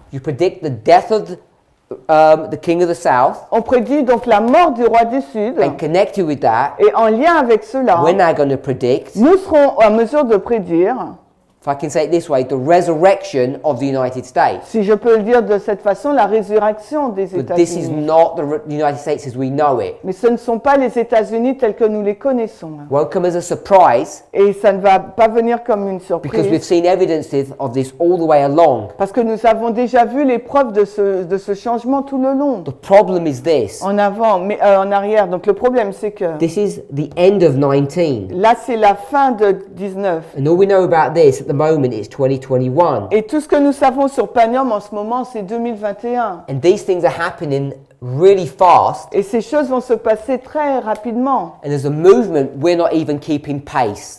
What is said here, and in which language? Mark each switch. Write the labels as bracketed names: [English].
[English] You predict the death of the king of the south, [French] On prédit donc la mort du roi du Sud. [English] and connected with that, [French] Et en lien avec cela, [English] we're now going to predict, [French] nous serons en mesure de prédire, [English] if I can say it this way, the resurrection of the United States. [French] si je peux le dire de cette façon, la résurrection des [English] But this is [French] États-Unis. [English] not the United States as we know it. [French] Mais ce ne sont pas les États-Unis tels que nous les connaissons. [English] Won't come as a surprise, [French] Et ça ne va pas venir comme une [English] because we've [French] surprise. [English] seen evidences of this all the way along. [French] Parce que nous avons déjà vu les preuves de ce changement tout le long. [English] The problem is this. [French] En avant, mais en arrière. Donc le problème, c'est que [English] This is the end of 19. [French] là, c'est la fin de 19. [English] And all we know about this at the moment is 2021. [French] Et tout ce que nous savons sur Panium en ce moment, c'est 2021. [English] And these things are happening really fast. [French] Et ces choses vont se passer très rapidement. [English] And as a movement, we're not even keeping pace.